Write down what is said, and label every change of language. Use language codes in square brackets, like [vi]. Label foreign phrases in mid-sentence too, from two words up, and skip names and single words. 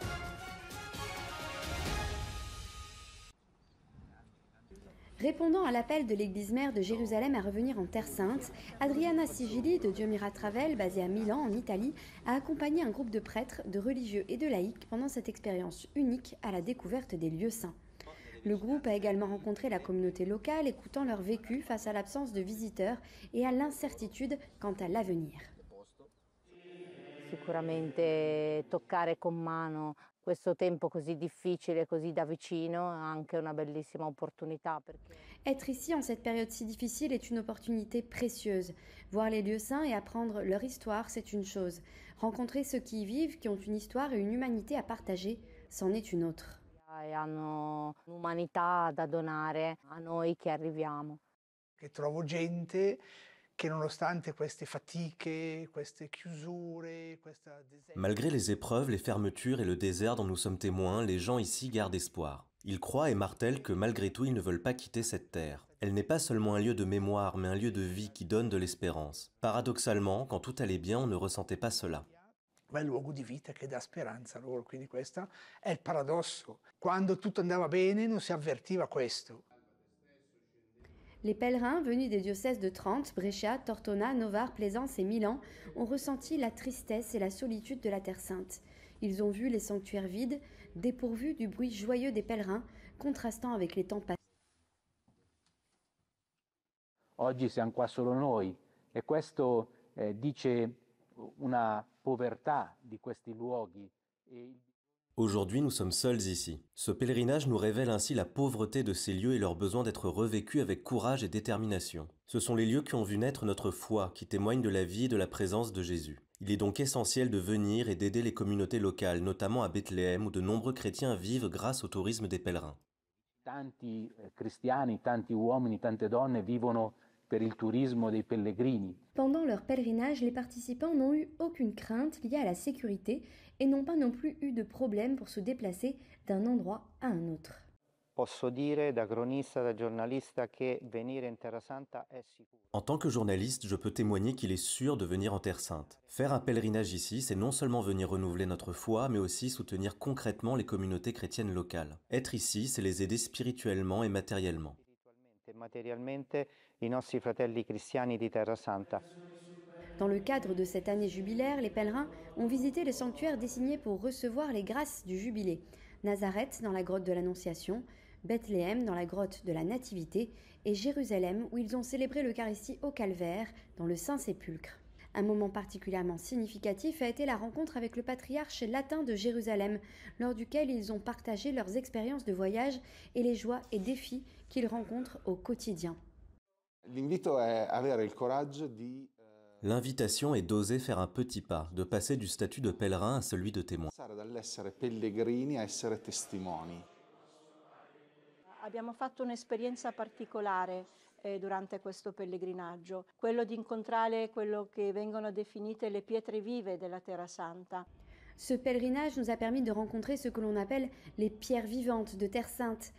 [fr] Répondant à l'appel de l'église mère de Jérusalem à revenir en Terre Sainte, Adriana Sigili de Dieu Mira Travel, basée à Milan en Italie, a accompagné un groupe de prêtres, de religieux et de laïcs pendant cette expérience unique à la découverte des lieux saints. Le groupe a également rencontré la communauté locale, écoutant leur vécu face à l'absence de visiteurs et à l'incertitude quant à l'avenir. [it] Sicuramente toccare con mano questo tempo così difficile, così da vicino, è anche una bellissima opportunità. [fr] Être ici en cette période si difficile est une opportunité précieuse. Voir les lieux saints et apprendre leur histoire, c'est une chose. Rencontrer ceux qui y vivent, qui ont une histoire et une humanité à partager, c'en est une autre. [it] E hanno un'umanità da donare a noi che arriviamo. Che trovo gente che nonostante queste fatiche, queste chiusure, [fr] Malgré les épreuves, les fermetures et le désert dont nous sommes témoins, les gens ici gardent espoir. Ils croient et martèlent que malgré tout, ils ne veulent pas quitter cette terre. Elle n'est pas seulement un lieu de mémoire, mais un lieu de vie qui donne de l'espérance. Paradoxalement, quand tout allait bien, on ne ressentait pas cela. [it] Ma è il luogo di vita che dà speranza loro, quindi questo è il paradosso. Quando tutto andava bene non si avvertiva questo. [fr] Les pèlerins venus des diocèses de Trente, Brescia, Tortona, Novare, Plaisance et Milan ont ressenti la tristesse et la solitude de la Terre Sainte. Ils ont vu les sanctuaires vides, dépourvus du bruit joyeux des pèlerins, contrastant avec les temps passés. [it] Oggi siamo qua solo noi e questo dice una povertà di questi luoghi. [fr] Aujourd'hui, nous sommes seuls ici. Ce pèlerinage nous révèle ainsi la pauvreté de ces lieux et leur besoin d'être revécus avec courage et détermination. Ce sont les lieux qui ont vu naître notre foi, qui témoignent de la vie et de la présence de Jésus. Il est donc essentiel de venir et d'aider les communautés locales, notamment à Bethléem, où de nombreux chrétiens vivent grâce au tourisme des pèlerins. [it] Tanti cristiani, tanti uomini, tante donne vivono per il turismo dei pellegrini. [fr] Pendant leur pèlerinage, les participants n'ont eu aucune crainte liée à la sécurité et n'ont pas non plus eu de problème pour se déplacer d'un endroit à un autre. [it] Posso dire da cronista, da giornalista che venire in Terra Santa è sicuro. [fr] En tant que journaliste, je peux témoigner qu'il est sûr de venir en Terre Sainte. Faire un pèlerinage ici, c'est non seulement venir renouveler notre foi, mais aussi soutenir concrètement les communautés chrétiennes locales. Être ici, c'est les aider spirituellement et matériellement. [it] Materialmente i nostri fratelli cristiani di Terra Santa. [fr] Dans le cadre de cette année jubilaire, les pèlerins ont visité les sanctuaires désignés pour recevoir les grâces du jubilé. Nazareth dans la grotte de l'Annonciation, Bethléem dans la grotte de la Nativité et Jérusalem où ils ont célébré l'Eucharistie au Calvaire dans le Saint-Sépulcre. Un moment particulièrement significatif a été la rencontre avec le patriarche latin de Jérusalem, lors duquel ils ont partagé leurs expériences de voyage et les joies et défis qu'ils rencontrent au quotidien. L'invitation est d'oser faire un petit pas, de passer du statut de pèlerin à celui de témoin. [it] Abbiamo fatto un'esperienza particolare durante questo pellegrinaggio, quello di incontrare quello che vengono definite le pietre vive della Terra Santa. [fr] Ce pèlerinage nous a permis de rencontrer ce que l'on appelle les pierres vivantes de Terre Sainte.